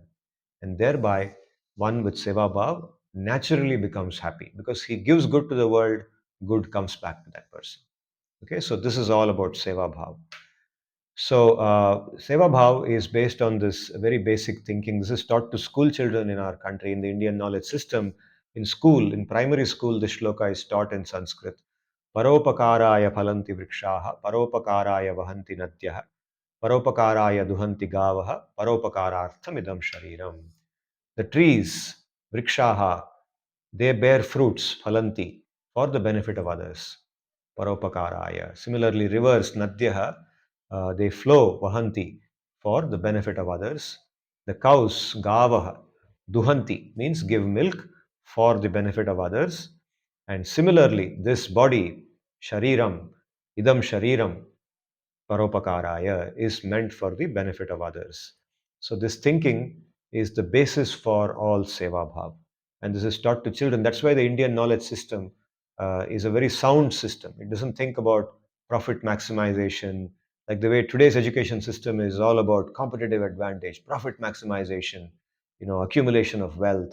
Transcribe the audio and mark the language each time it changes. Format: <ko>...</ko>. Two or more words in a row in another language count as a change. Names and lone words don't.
<en>And thereby, one with</en> <hi>seva bhav</hi> <en>naturally becomes happy because he gives good to the world, good comes back to that person. Okay, so this is all about</en> <hi>seva bhav.</hi> <en>So,</en> <hi>Seva Bhav</hi> <en>is based on this very basic thinking. This is taught to school children in our country, in the Indian knowledge system. In school, in primary school, this shloka is taught in Sanskrit.</en> <sa>Paropakaraya phalanti vrikshaha, paropakaraya vahanti nadyah, paropakaraya duhanti gavaha, paropakarartham idam shariram.</sa> <en>The trees, vrikshaha, they bear fruits, phalanti, for the benefit of others. Paropakaraya. Similarly, rivers, nadyaha, they flow, vahanti, for the benefit of others. The cows,</en> <sa>gavaha, duhanti,</sa> <en>means give milk for the benefit of others. And similarly, this body,</en> <sa>shariram, idam shariram, paropakaraya,</sa> <en>is meant for the benefit of others. So this thinking is the basis for all</en> <hi>seva bhav.</hi> <en>And this is taught to children. That's why the Indian knowledge system is a very sound system. It doesn't think about profit maximization, like the way today's education system is all about competitive advantage, profit maximization, accumulation of wealth.</en>